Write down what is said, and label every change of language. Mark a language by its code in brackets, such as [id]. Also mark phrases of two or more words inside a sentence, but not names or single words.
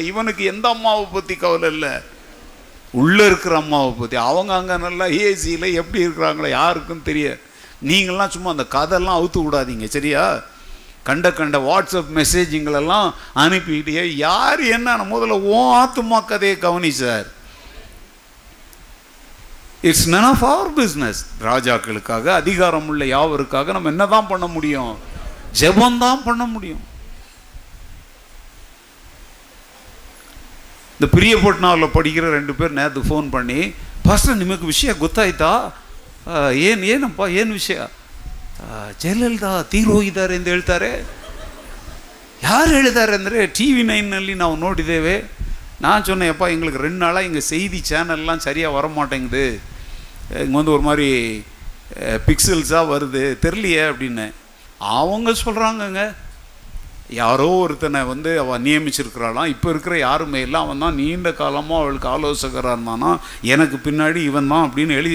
[ta] இவனுக்கு எந்த அம்மாவை பற்றி கவலை இல்லை, உள்ளே இருக்கிற அம்மாவை பற்றி. அவங்க அங்கே நல்லா ஏசியில் எப்படி இருக்கிறாங்களோ யாருக்கும் தெரியாது. நீங்கள்லாம் சும்மா அந்த கதையெல்லாம் அவுத்து விடாதீங்க, சரியா? கண்ட வாட்ஸ்அப் மெசேஜுங்களெல்லாம் அனுப்பிக்கிட்டே யார் என்ன முதல்ல ஆத்துமா கதையை கவனி சார். [en] it's none of our business. [ta] ராஜாக்களுக்காக, அதிகாரம் உள்ள யாவருக்காக நம்ம என்னதான் பண்ண முடியும்? ஜெபம்தான் பண்ண முடியும். இந்த பிரியப்பட்னாவில் படிக்கிற 2 பேர் நேற்று ஃபோன் பண்ணி, பாஸ்டர் [kn] ನಿಮಗೆ ವಿಷಯ ಗೊತ್ತಾಯ್ತಾ? ಏನಪ್ಪ ಏನು ವಿಷಯ? ಜಯಲಲಿತಾ ತೀರು ಹೋಗಿದ್ದಾರೆ ಎಂದು ಹೇಳ್ತಾರೆ. ಯಾರು ಹೇಳಿದ್ದಾರೆ ಅಂದರೆ TV9ನಲ್ಲಿ ನಾವು ನೋಡಿದ್ದೇವೆ. [ta] நான் சொன்னேன்ப்பா, எங்களுக்கு 2 நாளாக இங்கே செய்தி சேனல்லாம் சரியாக வர மாட்டேங்குது, இங்கே ஒரு மாதிரி பிக்சல்ஸாக வருது, தெரியலையே அப்படின்னு. அவங்க சொல்கிறாங்கங்க, யாரோ ஒருத்தனை அவள் நியமிச்சிருக்கிறாளாம். இப்போ இருக்கிற யாருமே இல்லை, அவன் தான் நீண்ட காலமாக அவளுக்கு ஆலோசகராக இருந்தானா, எனக்கு பின்னாடி இவன் தான் அப்படின்னு எழுதி.